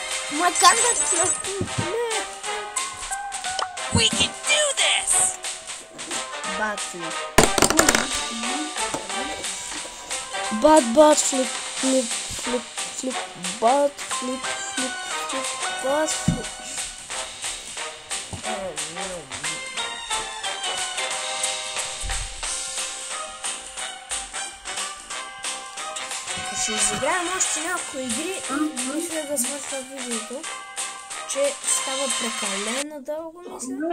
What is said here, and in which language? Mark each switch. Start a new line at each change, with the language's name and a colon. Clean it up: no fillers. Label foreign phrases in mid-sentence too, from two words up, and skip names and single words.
Bulgarian: Мой камера.
English: We can do this! Backflip. Flip, flip, flip, flip, butt, flip, flip, flip, butt, flip.
Bulgarian: Ще изиграем още няколко игри и мисля да свършва видеото, че става прекалено дълго, мисля.